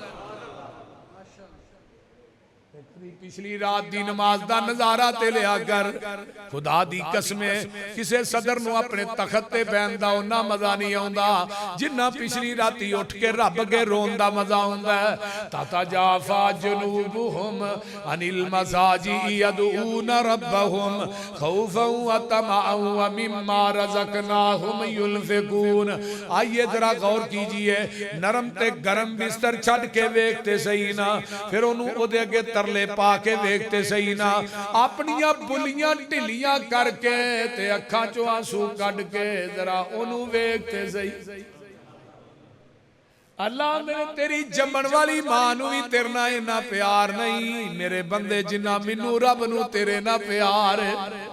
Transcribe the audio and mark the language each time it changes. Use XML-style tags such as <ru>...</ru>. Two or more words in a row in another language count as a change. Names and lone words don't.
<pa>ਪਿਛਲੀ ਰਾਤ ਦੀ ਨਮਾਜ਼ ਦਾ ਨਜ਼ਾਰਾ ਤੇ ਲਿਆ ਕਰ। ਖ਼ੁਦਾ ਦੀ ਕਸਮ, ਕਿਸੇ ਸਦਰ ਨੂੰ ਅਪਣੇ ਤਖ਼ਤ ਤੇ ਬੈਠਣ ਦਾ ਉੱਨਾ ਮਜ਼ਾ ਨਹੀਂ ਆਉਂਦਾ ਜਿੰਨਾ ਪਿਛਲੀ ਰਾਤੀ ਉੱਠ ਕੇ ਰੱਬ ਅੱਗੇ ਰੋਣ ਦਾ ਮਜ਼ਾ ਆਉਂਦਾ ਹੈ।</pa> <ar>تتجافى جنوبهم عن المضاجع يدعون ربهم خوفا وطمعا ومما رزقناهم ينفقون.</ar> <hi>आइए जरा गौर कीजिए,</hi> <pa>ਨਰਮ ਤੇ ਗਰਮ ਬਿਸਤਰ ਛੱਡ ਕੇ ਵੇਖਤੇ ਸਹੀ ਨਾ, ਫਿਰ ਓਨੂ ਓਦੇ ਅੱਗੇ ਤਰਲੇ ਪਾ ਕੇ ਵੇਖਤੇ ਸਹੀ ਨਾ, ਅਪਣੀਆਂ ਬੁੱਲੀਆਂ ਢਿੱਲੀਆਂ ਕਰਕੇ ਤੇ ਅੱਖਾਂ ਚੋਂ ਅੰਸੂ ਕੱਢ ਕੇ ਜ਼ਰਾ ਓਨੂ ਵੇਖਤੇ ਸਹੀ। ਅੱਲਾਹ ਮੇਰੇ ਤੇਰੀ ਜੰਮਣ ਵਾਲੀ ਮਾਂ ਨੂ ਭੀ ਤੇਰੇ ਨਾਲ ਇੰਨਾ ਪਿਆਰ ਨਹੀਂ ਮੇਰੇ ਬੰਦੇ ਜਿੰਨਾ ਮੈਨੂ ਰੱਬ ਨੂ ਤੇਰੇ ਨਾਲ ਪਿਆਰ ਹੈ।</pa>